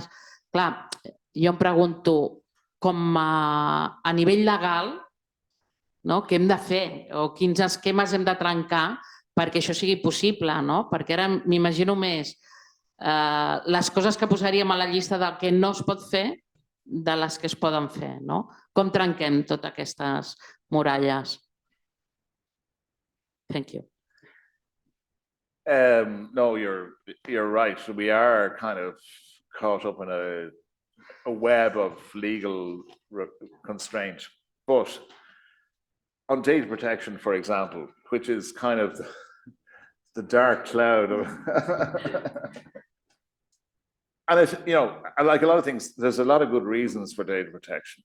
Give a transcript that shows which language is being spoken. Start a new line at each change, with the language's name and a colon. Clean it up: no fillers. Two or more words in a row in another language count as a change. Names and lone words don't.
Catalan: Clar, jo em pregunto, com a nivell legal, què hem de fer o quins esquemes hem de trencar perquè això sigui possible, perquè ara m'imagino més les coses que posaríem a la llista del que no es pot fer de les que es poden fer. Com trenquem totes aquestes muralles?
English: Thank you. No, you're right. We are kind of caught up in a web of legal constraint. But on data protection, for example, which is kind of the dark cloud of and it's, like a lot of things, there's a lot of good reasons for data protection.